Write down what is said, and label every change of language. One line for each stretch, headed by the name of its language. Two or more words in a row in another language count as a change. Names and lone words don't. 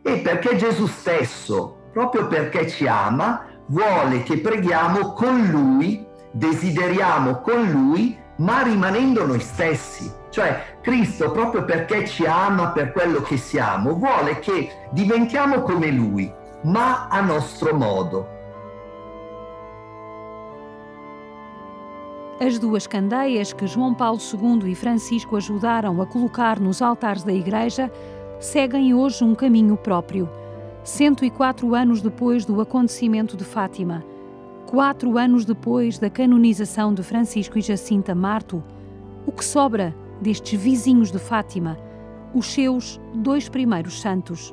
Italian: E perché Gesù stesso, proprio perché ci ama, vuole che preghiamo con Lui, desideriamo con Lui, ma rimanendo noi stessi. Cioè Cristo, proprio perché ci ama per quello che siamo, vuole che diventiamo come Lui, ma a nostro modo.
Portuguese: As duas candeias que João Paulo II e Francisco ajudaram a colocar nos altares da Igreja seguem hoje um caminho próprio. 104 anos depois do acontecimento de Fátima, 4 anos depois da canonização de Francisco e Jacinta Marto, o que sobra destes vizinhos de Fátima, os seus 2 primeiros santos?